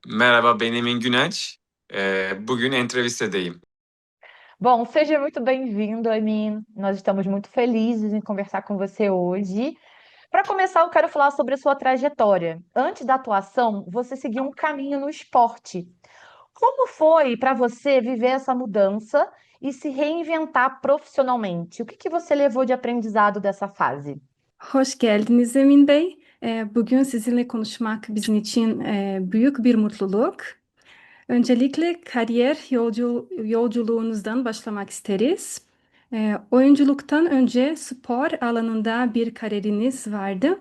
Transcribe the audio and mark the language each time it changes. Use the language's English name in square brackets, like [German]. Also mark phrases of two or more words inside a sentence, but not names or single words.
[Turkish] Merhaba, benim Emin Güneş. Bugün entrevistedeyim. [Portuguese] Bom, seja muito bem-vindo, Emin. Nós estamos muito felizes em conversar com você hoje. Para começar, eu quero falar sobre a sua trajetória. Antes da atuação, você seguiu um caminho no esporte. Como foi para você viver essa mudança e se reinventar profissionalmente? O que você levou de aprendizado dessa fase? [Turkish] Hoş geldiniz Emin Bey. Bugün sizinle konuşmak bizim için büyük bir mutluluk. Öncelikle yolculuğunuzdan başlamak isteriz. Oyunculuktan önce spor alanında bir kariyeriniz vardı.